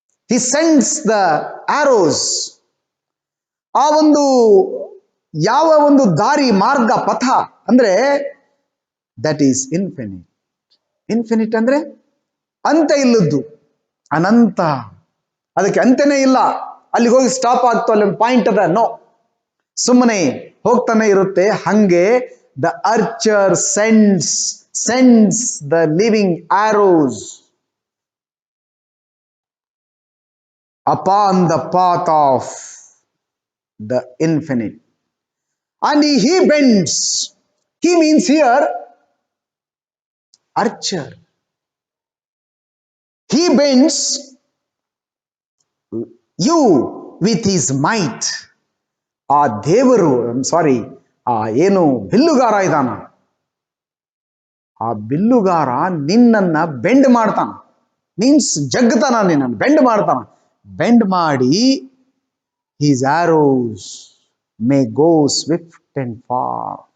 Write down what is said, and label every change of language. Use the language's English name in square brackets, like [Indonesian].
[English] He sends the arrows. [Kannada] ಆ ಒಂದು ಯಾವ ಒಂದು ದಾರಿ, ಮಾರ್ಗ, ಪಥ ಅಂದ್ರೆ [English] That is infinite. [Kannada] ಇನ್ಫಿನಿಟ್ ಅಂದ್ರೆ ಅಂತ್ಯ ಇಲ್ಲದ್ದು, ಅನಂತ. ಅದಕ್ಕೆ ಅಂತ್ಯನೇ ಇಲ್ಲ. ಅಲ್ಲಿಗೆ ಹೋಗಿ ಸ್ಟಾಪ್ ಆಗ್ತು, ಅಲ್ಲಿ ಒಂದು ಪಾಯಿಂಟ್ ಅದ, ನೋ, ಸುಮ್ಮನೆ ಹೋಗ್ತಾನೆ ಇರುತ್ತೆ. ಹಂಗೆ [English] The archer sends the living arrows upon the path of the infinite, and he bends. He means here archer. He bends you with his might. [Kannada] ಆ ದೇವರು ಸಾರಿ ಆ ಏನು ಬಿಲ್ಲುಗಾರ ಇದಾನ, ಆ ಬಿಲ್ಲುಗಾರ ನಿನ್ನನ್ನ ಬೆಂಡ್ ಮಾಡ್ತಾನ, ಮೀನ್ಸ್ ಜಗ್ತಾನ, ನಿನ್ನನ್ನು ಬೆಂಡ್ ಮಾಡ್ತಾನ. ಬೆಂಡ್ ಮಾಡಿ [English] his arrows may go swift and far.